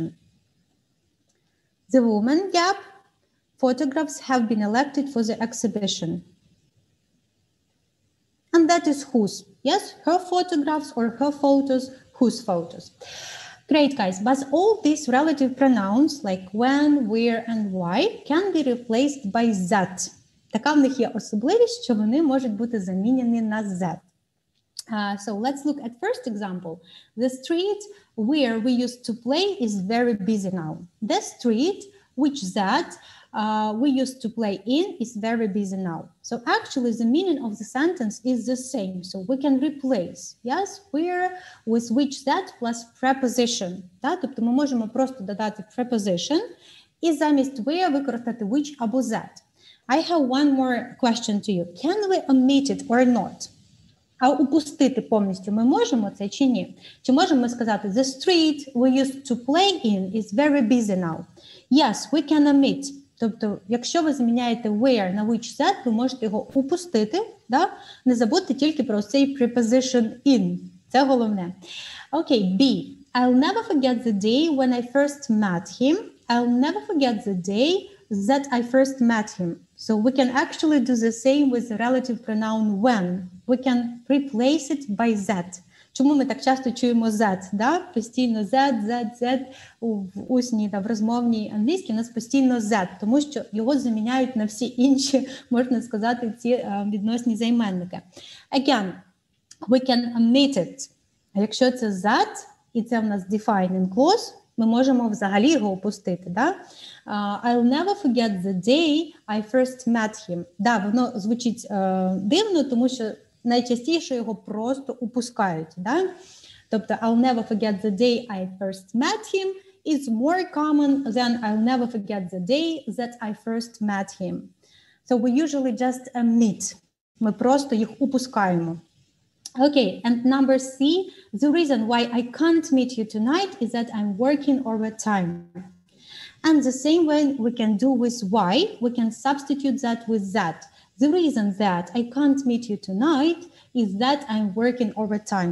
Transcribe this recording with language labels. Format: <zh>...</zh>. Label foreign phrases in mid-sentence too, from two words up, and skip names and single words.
<en>The woman, gap, photographs have been elected for the exhibition. And that is whose. Yes, her photographs or her photos, whose photos. Great, guys. But all these relative pronouns like when, where, and why can be replaced by that.</en> <uk>Така в них є особливість, що вони можуть бути замінені на that.</uk> <en>So let's look at first example. The street where we used to play is very busy now. The street which that we used to play in is very busy now. So actually the meaning of the sentence is the same. So we can replace, yes, where with which that plus preposition.</en> <uk>Тобто ми можемо просто додати preposition і замість where використати which або that.</uk> <en>I have one more question to you. Can we omit it or not?</en> <uk>А упустити повністю ми можемо це чи ні? Чи можемо ми сказати</uk> <en>the street we used to play in is very busy now? Yes, we can omit.</en> <uk>Тобто, якщо ви заміняєте where на</uk> <en>which that,</en> <uk>ви можете його упустити, да? Не забудьте тільки про цей</uk> <en>preposition in.</en> <uk>Це головне. Окей,</uk> <en>B. I'll never forget the day when I first met him. I'll never forget the day that I first met him. So we can actually do the same with the relative pronoun when. We can replace it by that.</en> <uk>Чому ми так часто чуємо that? Да? Постійно that в усній та в розмовній англійській у нас постійно that, тому що його заміняють на всі інші, можна сказати, ці відносні займенники.</uk> <en>Again, we can omit it.</en> <uk>А якщо це that, і це в нас</uk> <en>defining clause,</en> <uk>ми можемо взагалі його опустити. Да?</uk> <en>I'll never forget the day I first met him.</en> <uk>Да, воно звучить дивно, тому що найчастіше його просто упускають. Да?</uk> <en>Тобто I'll never forget the day I first met him is more common than I'll never forget the day that I first met him. So we usually just omit.</en> <uk>Ми просто їх упускаємо.</uk> <en>Okay, and number C, the reason why I can't meet you tonight is that I'm working overtime. And the same way we can do with why, we can substitute that with that. The reason that I can't meet you tonight is that I'm working overtime.</en>